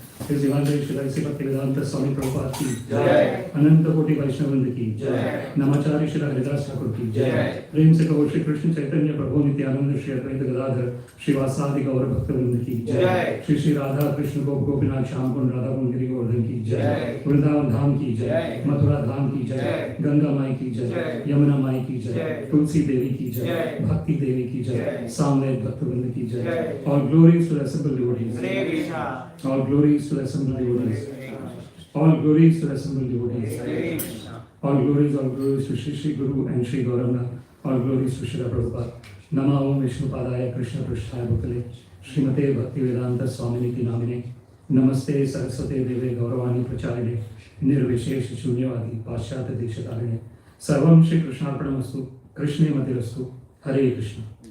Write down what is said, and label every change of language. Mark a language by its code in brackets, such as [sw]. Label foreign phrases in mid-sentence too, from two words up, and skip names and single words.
[en] His Divine Srila Sri Bhaktivedanta Swami Prabhupada ki [hi] Jai. अनंत कोटि वैष्णववृंद की जय। नमाचार्य श्री हरिदास ठाकुर की जय। प्रेम से कहो श्री कृष्ण चैतन्य प्रभु नित्यानंद श्री अद्वैत गदाधर श्रीवासादि गौर भक्तवृंद की जय। श्री श्री राधा कृष्ण गोप गोपीनाथ श्याम कुंड राधा कुंड गिरि गोवर्धन की जय। वृंदावन धाम की जय, जय। मथुरा धाम की जय, जय। गंगा माई की जय, जय। यमुना माई की जय, जय। तुलसी देवी की जय, जय। भक्ति देवी की जय, जय। सामवेद भक्तवृंद की जय। जय। [en] All glories to the assembled devotees. Hare Krishna. All glories to the assembled devotees. Hare Krishna. All glories to the assembled devotees. Hare Krishna. All glories to Shri Guru and Shri Gauranga. All glories to Srila Prabhupada. [sa] नम ओम् विष्णुपादाय कृष्ण प्रस्थाय भूतले श्रीमते भक्तिवेदान्त स्वामिनिति नामिने नमस्ते सारस्वते देवे गौरवाणी प्रचारिणे निर्विशेष शून्यवादि पाश्चात देशतारिणे सर्वम् श्री कृष्णार्पणमस्तु कृष्णे मतिरस्तु हरे कृष्ण.